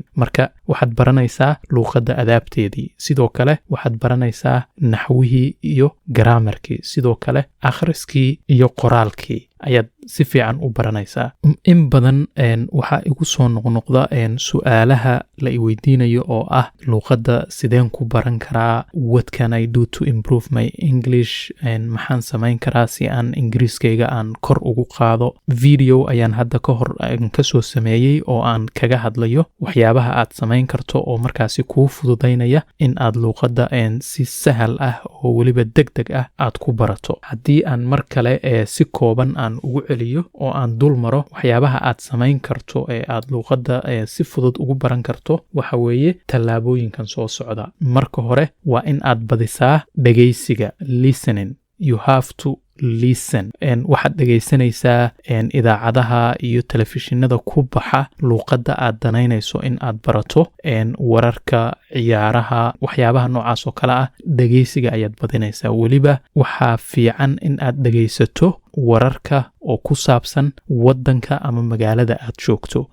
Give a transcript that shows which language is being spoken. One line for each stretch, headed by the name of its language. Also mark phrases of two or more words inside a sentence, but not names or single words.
Somali: Marka waxaad baranaysaa luuqadda adaabteedii, sidoo kale waxaad baranaysaa naxwihii iyo grammarkii, sidoo kale akhriskii iyo qoraalkii ayaad si fiican u baranaysaa. In badan waxaa igu soo noqnoqda su'aalaha la i weydiinayo oo ah, luuqadda sideen ku baran karaa?
English: What can I do to improve my English?
Somali: Maxaan samayn karaa si aan ingiriiskayga aan kor ugu qaado? Video ayaan hadda ka hor ka soo sameeyey oo aan kaga hadlayo waxyaabaha aad samayn karto oo markaasi kuu fududaynaya in aad luuqadda si sahal ah oo weliba degdeg ah aad ku barato. Haddii aan mar kale si kooban aan ugu celiyo oo aan dul maro waxyaabaha aad samayn karto ee aad luuqadda si fudud ugu baran karto, waxa weeye tallaabooyinkan soo socda. Marka hore waa in aad badisaa dhegaysiga,
English: listening. You have to listen.
Somali: Waxaad dhegaysanaysaa idaacadaha iyo telefishinada ku baxa luuqadda aad danaynayso in aad barato, wararka, ciyaaraha, waxyaabaha noocaas oo kale ah. Dhegaysiga ayaad badinaysaa. Weliba waxaa fiican in aad dhegaysato wararka oo ku saabsan wadanka ama magaalada aad joogto.